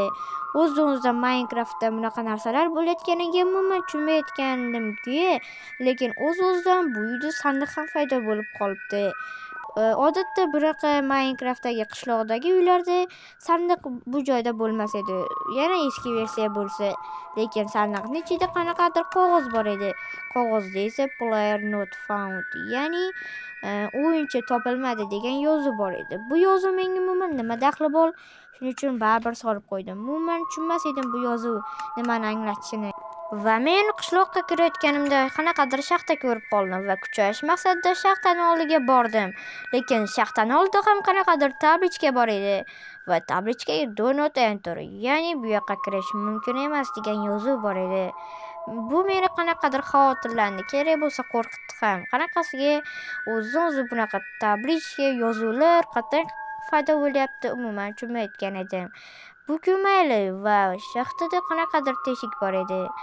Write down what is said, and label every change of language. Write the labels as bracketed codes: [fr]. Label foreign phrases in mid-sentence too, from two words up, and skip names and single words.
[uz] O'z-o'zidan Minecraftda bunaqa narsalar bo'layotganiga umuman tushunmayotgandim-ku, lekin o'z-o'zidan bu uyda sandiq ham paydo bo'lib qolibdi. Odatda bunaqa Minecraftdagi qishloqdagi uylarda sandiq bu joyda bo'lmas edi. Yana eski versiya bo'lsa, lekin sandiqning ichida qanaqadir qog'oz bor edi. Qog'ozda esa [en] player not found, [uz] ya'ni o'yinchi topilmadi degan yozuv bor edi. Bu yozuv menga umuman nima daxli bor? Shuning uchun baribir solib qo'ydim. Umuman tushunmas edim bu yozuv nimani anglatishini. Va men qishloqqa kirayotganimda qanaqadir shaxta ko'rib qoldim va kuchayish maqsadida shaxtani oldiga bordim. Lekin shaxtani oldida ham qanaqadir tablichka bor edi va tablichkaga [en] do not enter, [uz] ya'ni bu yoqqa kirish mumkin emas degan yozuv bor edi. Bu meni qanaqadir xavotirlantirdi, kerak bo'lsa qo'rqitdi ham. Qanaqasiga o'zi bunaqa tablichka, yozuvlar qattiq paydo bo'lyapti, umuman tushunmayotgan edim. Bu mayli va shaxtada qanaqadir teshik bor edi.